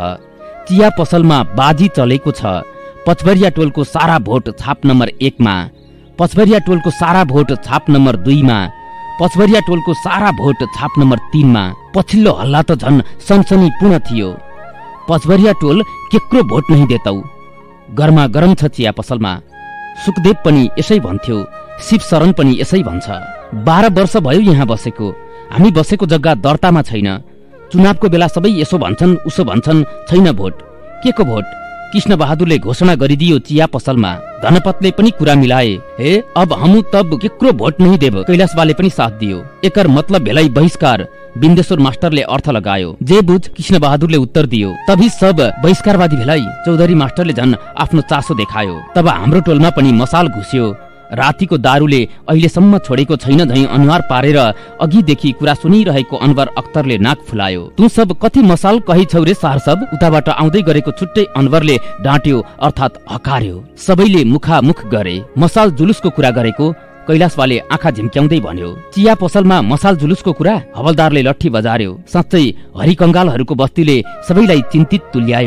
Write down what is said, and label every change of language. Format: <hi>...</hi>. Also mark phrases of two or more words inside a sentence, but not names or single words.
<ne>चिया पसलमा बाजी चलेको छ। पचवरिया टोलको सारा भोट छाप नम्बर 1 मा, पचवरिया टोलको सारा भोट छाप नम्बर 2 मा, पचवरिया टोलको सारा भोट छाप नम्बर 3 मा। पछिल्लो हल्ला त झन् सनसनीपूर्ण थियो।</ne> <mai>पचवरिया टोल केक्रो भोट नहीं देतौ।</mai> <ne>गरमा गरम छ चिया पसलमा। सुखदेव पनि यसै भन्थ्यो, शिव शरण पनि यसै भन्छ। 12 वर्ष भयो यहाँ बसेको। हामी बसेको जग्गा दर्तामा छैन। चुनावको बेला सबै यसो भन्छन्, उसो भन्छन्, छैन भोट। के को भोट? कृष्णबहादुरले घोषणा गरिदियो चिया पसलमा। धनपतले पनि कुरा मिलाए,</ne> <mai>हे अब हम तब केक्रो भोट नहीं देव।</mai> <ne>कैलाशवाले पनि साथ दियो।</ne> <mai>एकर मतलब भेलाई बहिष्कार।</mai> <ne>बिन्देश्वर मास्टरले अर्थ लगायो।</ne> <mai>जे बुझ</mai> <ne>कृष्णबहादुरले उत्तर दियो।</ne> <mai>तभी सब बहिष्कारवादी भेलाई।</mai> <ne>चौधरी मास्टरले झन् आफ्नो चासो देखायो। तब हाम्रो टोलमा पनि मसाल घुस्यो। रातिको दारूले अहिलेसम्म छोडेको छैन झैं अनुहार पारेर अघिदेखि कुरा सुनिरहेको अनवर अख्तरले नाक फुलायो।</ne> <mai>तु सब कति मसाल कही छौ रे सार सब?</mai> <ne>उताबाट आउँदै गरेको छुट्टै अनवरले डाँट्यो अर्थात् हकार्यो। सबैले मुखामुख गरे। मसाल जुलुसको कुरा गरेको कैलाशवाले आँखा झिम्क्याउँदै भन्यो। चिया पसलमा मसाल जुलुसको कुरा? हवलदारले लट्ठी बजार्यो। साँच्चै हरिकङ्गालहरूको बस्तीले सबैलाई चिन्तित तुल्यायो।</ne>